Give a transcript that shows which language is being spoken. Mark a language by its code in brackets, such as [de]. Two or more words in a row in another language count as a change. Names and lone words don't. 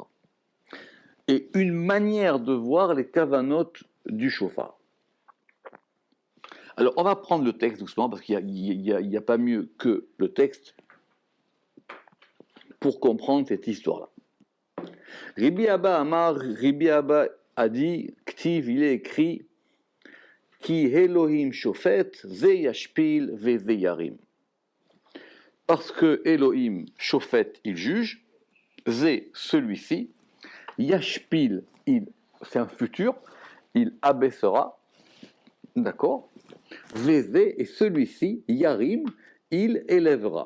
[fr] Et une manière de voir les kavanot du shofar. Alors, on va prendre le texte doucement, parce qu'il n'y a pas mieux que le texte pour comprendre cette histoire-là. Rabbi Abba a dit, Ktiv, il est écrit, [he] כי אלהים שופט זה ישפיל וזה ירים. [fr] Parce que [he] אלהים שופט, [fr] il juge, ze, celui-ci, yashpil, c'est un futur, il abaissera, d'accord, [he] וזה, [fr] et celui-ci, yarim, il élèvera.